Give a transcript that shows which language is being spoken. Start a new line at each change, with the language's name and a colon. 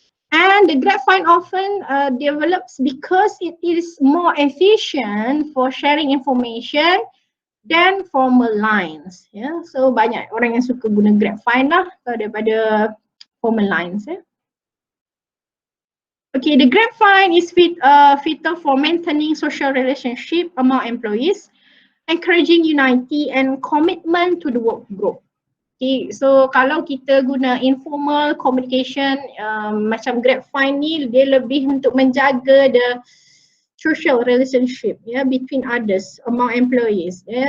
English: And the grapevine often develops because it is more efficient for sharing information than formal lines. Yeah.
Malay: So banyak orang yang suka guna grapevine lah daripada
English: formal lines.
Malay: Yeah.
English: Okay, the grapevine is vital for maintaining social relationship among employees, encouraging unity and commitment to the work group.
Malay: Okay, so kalau kita guna informal communication macam grapevine ni, dia lebih untuk menjaga
English: the social relationship between others among employees.